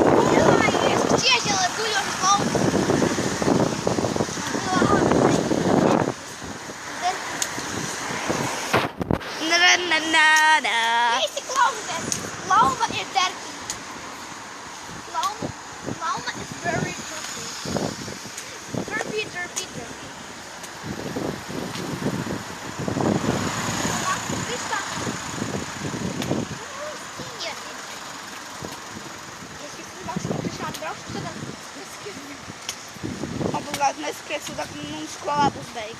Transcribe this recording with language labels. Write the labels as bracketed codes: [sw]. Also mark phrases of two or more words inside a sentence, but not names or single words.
[lv] Na-na-na-na-na. Lauma ir derti. [en] Lauma is very dirty. Dirty, dirty, dirty. [lv] Obligāti neskries, un tā mums skolā būs beigas.